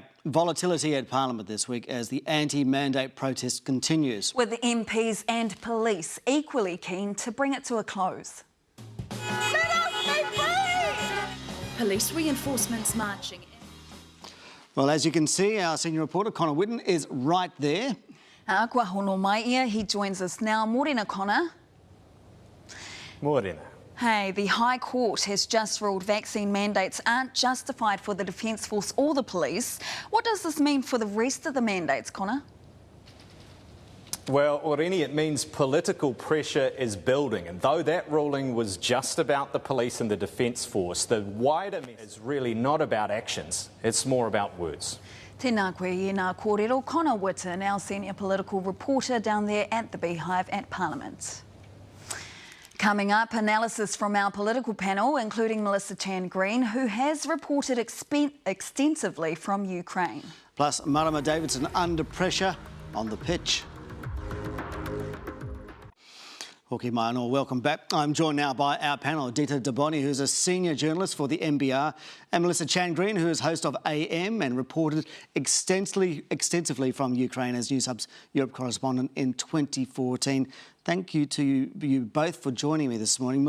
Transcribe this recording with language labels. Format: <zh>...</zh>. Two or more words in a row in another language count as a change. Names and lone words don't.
<en>Volatility at Parliament this week as the anti-mandate protest continues. With the MPs and police equally keen to bring it to a close. Let us be free! Police reinforcements marching. Well, as you can see, our senior reporter Connor Whitten is right there.</en> <mi>Kua hono mai ia,</mi> <en>he joins us now.</en> <mi>Morena, Connor. Morena.</mi> <en>Hey, the High Court has just ruled vaccine mandates aren't justified for the Defence Force or the police. What does this mean for the rest of the mandates, Connor? Well, Oriini, it means political pressure is building, and though that ruling was just about the police and the Defence Force, the wider message is really not about actions, it's more about words.</en> <mi>Tēnā koe i ngā kōrero, Connor Whitten,</mi> <en>our senior political reporter down there at the Beehive at Parliament. Coming up, analysis from our political panel, including Melissa Chan Green, who has reported extensively from Ukraine. Plus, Marama Davidson under pressure on the pitch.</en> <mi>Hoki mai anō,</mi> <en>welcome back. I'm joined now by our panel, Dita DeBoni, who's a senior journalist for the NBR, and Melissa Chan Green, who is host of AM and reported extensively from Ukraine as Newshub's Europe correspondent in 2014. Thank you to you both for joining me this morning.</en>